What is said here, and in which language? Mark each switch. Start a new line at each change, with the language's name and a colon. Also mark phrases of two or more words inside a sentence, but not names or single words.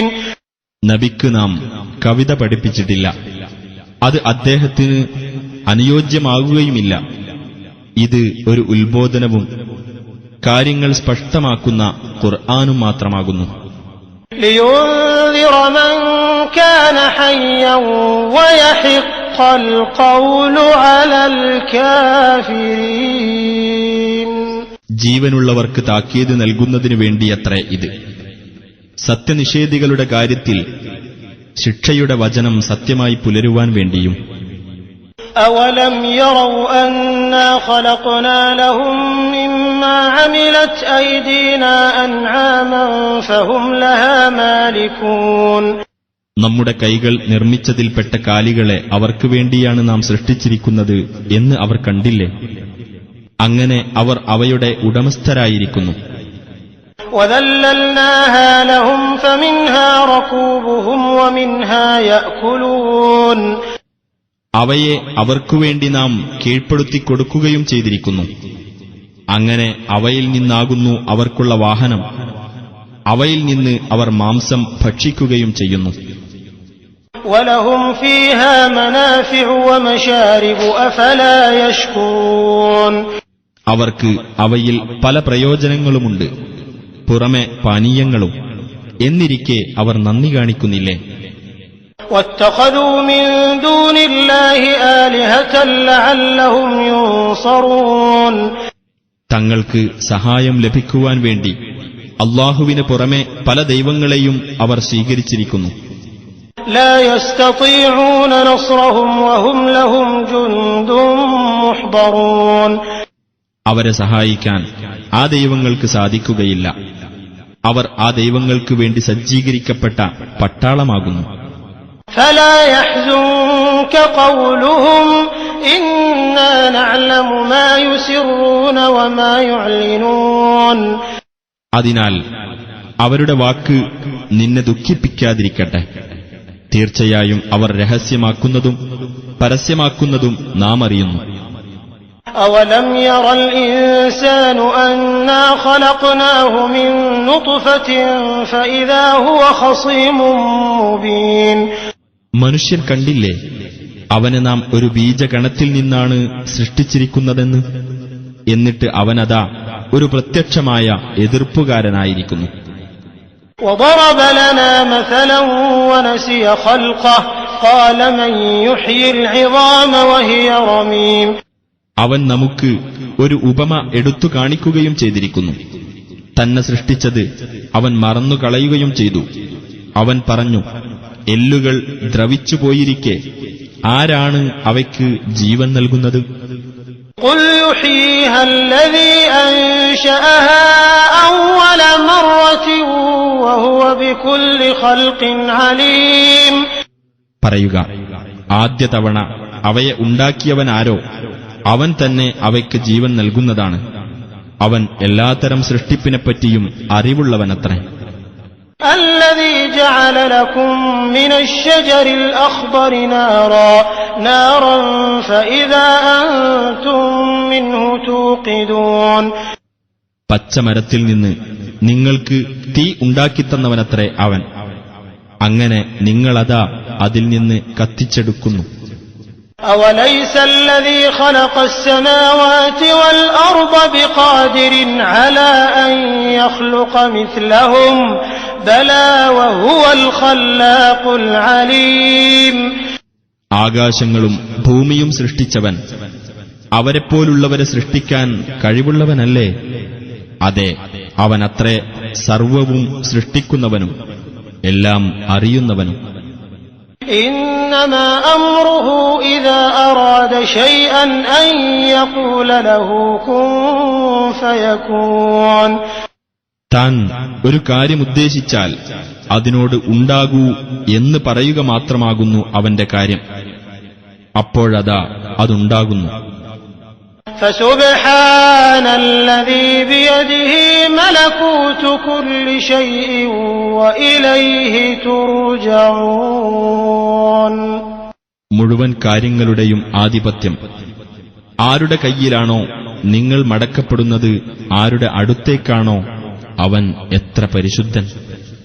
Malayalam: നബിക്ക് നാം കവിത പഠിപ്പിച്ചിട്ടില്ല, അത് അദ്ദേഹത്തിന് അനുയോജ്യമാകുകയുമില്ല. ഇത് ഒരു ഉത്ബോധനവും കാര്യങ്ങൾ സ്പഷ്ടമാക്കുന്ന ഖുർആനും മാത്രമാകുന്നു.
Arabic: لينذر من كان حيا ويحق القول على الكافرين
Malayalam: ജീവനുള്ളവർക്ക് താക്കീത് നൽകുന്നതിനു വേണ്ടിയത്രേ ഇത്. സത്യനിഷേധികളുടെ കാര്യത്തിൽ ശിക്ഷയുടെ വചനം സത്യമായി പുലരുവാൻ വേണ്ടിയും.
Arabic: أولم يروا أنا خلقنا لهم مما عملت أيدينا أنعاما فهم لها مالكون
Malayalam: നമ്മുടെ കൈകൾ നിർമ്മിച്ചതിൽപ്പെട്ട കാലികളെ അവർക്ക് വേണ്ടിയാണ് നാം സൃഷ്ടിച്ചിരിക്കുന്നത് എന്ന് അവർ കണ്ടില്ലേ? അങ്ങനെ അവർ അവയുടെ ഉടമസ്ഥരായിരിക്കുന്നു.
Arabic: وَذَلَّلْنَاهَا لَهُمْ فَمِنْهَا رَكُوبُهُمْ وَمِنْهَا يَأْكُلُونَ
Malayalam: അവയെ അവർക്കുവേണ്ടി നാം കീഴ്പ്പെടുത്തിക്കൊടുക്കുകയും ചെയ്തിരിക്കുന്നു. അങ്ങനെ അവയിൽ നിന്നാകുന്നു അവർക്കുള്ള വാഹനം, അവയിൽ നിന്ന് അവർ മാംസം ഭക്ഷിക്കുകയും ചെയ്യുന്നു.
Arabic: وَلَهُمْ فِيهَا مَنَافِعُ وَمَشَارِبُ أَفَلَا يَشْكُرُونَ
Malayalam: അവർക്ക് അവയിൽ പല പ്രയോജനങ്ങളുമുണ്ട്, പുറമെ പാനീയങ്ങളും. എന്നിരിക്കെ അവർ നന്ദി കാണിക്കുന്നില്ലേ?
Arabic: وَاتَّخَذُوا مِن دُونِ اللَّهِ آلِهَةً لَعَلَّهُمْ يُنصَرُونَ
Malayalam: തങ്ങൾക്ക് സഹായം ലഭിക്കുവാൻ വേണ്ടി അല്ലാഹുവിന് പുറമെ പല ദൈവങ്ങളെയും അവർ സ്വീകരിച്ചിരിക്കുന്നു.
Arabic: لا يستطيعون نصرهم وهم لهم جند محضرون
Malayalam: അവരെ സഹായിക്കാൻ ആ ദൈവങ്ങൾക്ക് സാധിക്കുകയില്ല. അവർ ആ ദൈവങ്ങൾക്ക് വേണ്ടി സജ്ജീകരിക്കപ്പെട്ട പട്ടാളമാകുന്നു.
Arabic: فلا يحزنك قولهم إنا نعلم ما يسرون وما يعلنون
Malayalam: അതിനാൽ അവരുടെ വാക്ക് നിന്നെ ദുഃഖിപ്പിക്കാതിരിക്കട്ടെ. തീർച്ചയായും അവർ രഹസ്യമാക്കുന്നതും പരസ്യമാക്കുന്നതും നാം അറിയുന്നു.
Arabic: أولم ير الإنسان أنا خلقناه من نطفة فإذا هو خصيم مبين
Malayalam: മനുഷ്യൻ കണ്ടില്ലേ, അവനെ നാം ഒരു ബീജഗണത്തിൽ നിന്നാണ് സൃഷ്ടിച്ചിരിക്കുന്നതെന്ന്. എന്നിട്ട് അവനതാ ഒരു പ്രത്യക്ഷമായ എതിർപ്പുകാരനായിരിക്കുന്നു.
Arabic: وضرب لنا مثلا ونسي خلقه قال من يحيي العظام وهي رميم
Malayalam: അവൻ നമുക്ക് ഒരു ഉപമ എടുത്തു കാണിക്കുകയും ചെയ്തിരിക്കുന്നു. തന്നെ സൃഷ്ടിച്ചത് അവൻ മറന്നുകളയുകയും ചെയ്തു. അവൻ പറഞ്ഞു, എല്ലുകൾ ദ്രവിച്ചുപോയിരിക്കെ ആരാണ് അവയ്ക്ക് ജീവൻ നൽകുന്നത്?
Arabic: قل يحييها الذي أنشأها أول مرة وهو بكل خلق عليم
Malayalam: പറയുക, ആദ്യ തവണ അവയെ ഉണ്ടാക്കിയവനാരോ അവൻ തന്നെ അവയ്ക്ക് ജീവൻ നൽകുന്നതാണ്. അവൻ എല്ലാത്തരം സൃഷ്ടിപ്പിനെപ്പറ്റിയും അറിവുള്ളവനത്രേ.
Arabic: الذي جعل لكم من الشجر الأخضر نارا فإذا أنتم منه توقدون
Malayalam: പച്ചമരത്തിൽ നിന്ന് നിങ്ങൾക്ക് തീ ഉണ്ടാക്കിത്തന്നവനത്രേ അവൻ. അങ്ങനെ നിങ്ങളതാ അതിൽ നിന്ന് കത്തിച്ചെടുക്കുന്നു.
Arabic: أوليس الذي خلق السماوات والأرض بقادر على أن يخلق مثلهم بلى وهو الخلاق العليم
Malayalam: ആകാശങ്ങളും ഭൂമിയും സൃഷ്ടിച്ചവൻ അവരെപ്പോലുള്ളവരെ സൃഷ്ടിക്കാൻ കഴിവുള്ളവനല്ലേ? അതെ, അവനത്രേ സർവവും സൃഷ്ടിക്കുന്നവനും എല്ലാം അറിയുന്നവനും.
Arabic: إنما أمره إذا أراد شيئا أن يقول له كن فيكون
Malayalam: താൻ ഒരു കാര്യമുദ്ദേശിച്ചാൽ അതിനോട് ഉണ്ടാകൂ എന്ന് പറയുക മാത്രമാകുന്നു അവന്റെ കാര്യം. അപ്പോഴതാ അതുണ്ടാകുന്നു.
Arabic: فسبحان الذي بيده ملكوت كل شيء وإليه ترجعون
Malayalam: മുഴുവൻ കാര്യങ്ങളുടെയും ആധിപത്യം ആരുടെ കയ്യിലാണോ നിങ്ങൾ മടക്കപ്പെടുന്നത്, ആരുടെ അടുത്തേക്കാണോ അവൻ എത്ര പരിശുദ്ധൻ.